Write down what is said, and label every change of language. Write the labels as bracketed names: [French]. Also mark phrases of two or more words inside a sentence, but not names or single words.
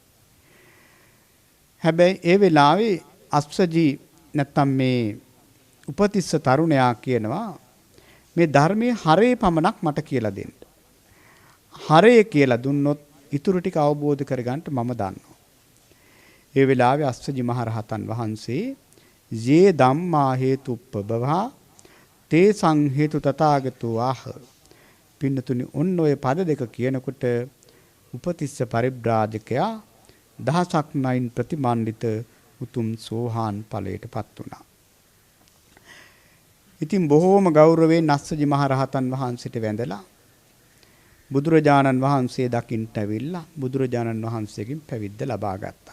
[Sinhala] හැබැයි ඒ වෙලාවේ අස්සජි නැත්තම් මේ උපතිස්ස තරුණයා කියනවා මේ ධර්මයේ හරේ පමණක් මට කියලා දෙන්න. හරේ කියලා දුන්නොත් ඊටු ටික අවබෝධ කරගන්න මම දන්නවා. ඒ වෙලාවේ අස්සජි මහරහතන් වහන්සේ [Pali] "යේ ධම්මා හේතුප්පබවා තේ සංහේතු තථාගතෝ ආහ" [Sinhala] පින්නතුනි ඔන්න ඔය පද දෙක කියනකොට උපතිස්ස පරිබ්‍රාජකයා දහසක් නයින් ප්‍රතිමන්විත උතුම් සෝහාන් ඵලයටපත් වුණා. ඉතින් බොහෝම ගෞරවයෙන් අස්සජි මහරහතන් වහන්සේට වැඳලා බුදුරජාණන් වහන්සේ දකින්නට ඇවිල්ලා බුදුරජාණන් වහන්සේගෙන් පැවිද්ද ලබා ගත්තා.